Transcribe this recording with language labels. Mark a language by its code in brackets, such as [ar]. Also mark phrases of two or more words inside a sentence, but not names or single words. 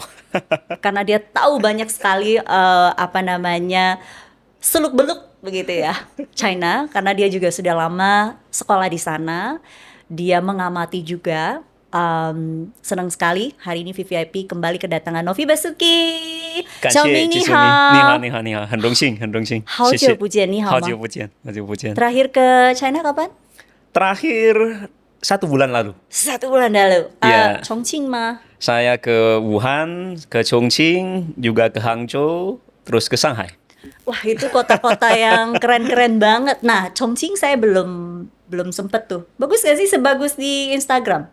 [id] Karena dia tahu banyak sekali seluk-beluk begitu ya China, karena dia juga sudah lama sekolah di sana, dia mengamati juga. Senang sekali hari ini VVIP kembali kedatangan Novi Basuki. [zh] Xiaoming 你好. Ni hao, 很荣幸，很荣幸，好久不见，你好吗？好久不见，好久不见。 [id] Terakhir ke China kapan? Terakhir 1 bulan lalu. 1 bulan lalu. Ya. Chongqing mah? Saya ke Wuhan, ke Chongqing, juga ke Hangzhou, terus ke Shanghai. Wah, itu kota-kota yang keren-keren banget. Nah, Chongqing saya belum sempet tuh. Bagus gak sih sebagus di Instagram?